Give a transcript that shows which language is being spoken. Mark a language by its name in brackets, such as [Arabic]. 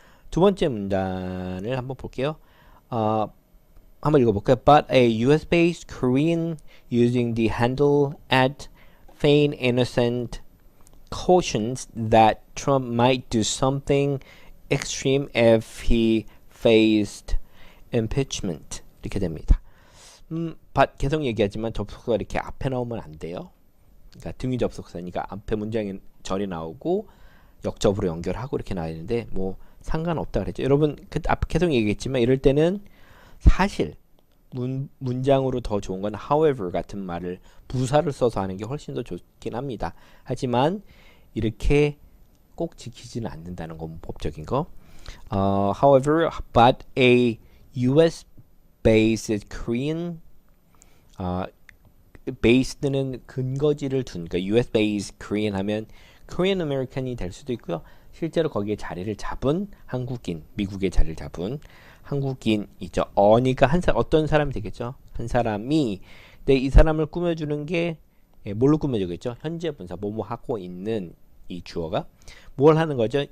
[Korean] 두 번째 문단을 한번 볼게요. 한번 읽어볼까요? [English] But a US-based Korean using the handle at feign innocent cautions that Trump might do something extreme if he faced impeachment. [Korean] 이렇게 됩니다. but 계속 얘기하지만 접속사가 이렇게 앞에 나오면 안 돼요. 그러니까 등위 접속사니까 앞에 문장이 절이 나오고 역접으로 연결하고 이렇게 나와야 되는데 뭐 상관없다 그랬죠. 여러분 그 앞에 계속 얘기했지만 이럴 때는 사실 문장으로 더 좋은 건 however 같은 말을 부사를 써서 하는 게 훨씬 더 좋긴 합니다. 하지만 이렇게 꼭 지키지는 않는다는 건 법적인 거. [English] However, but a US-based Korean [Korean] based는 근거지를 둔, 그러니까 US-based Korean 하면 Korean American이 될 수도 있고요. 실제로 거기에 자리를 잡은 한국인, 미국에 자리를 잡은 한국인이죠. 그러니까 어떤 사람이 되겠죠? 한 사람이, 근데 이 사람을 꾸며주는 게 뭘로 꾸며주겠죠? 현재 분사, 뭐뭐 하고 있는 이 주어가 뭘 하는 거죠?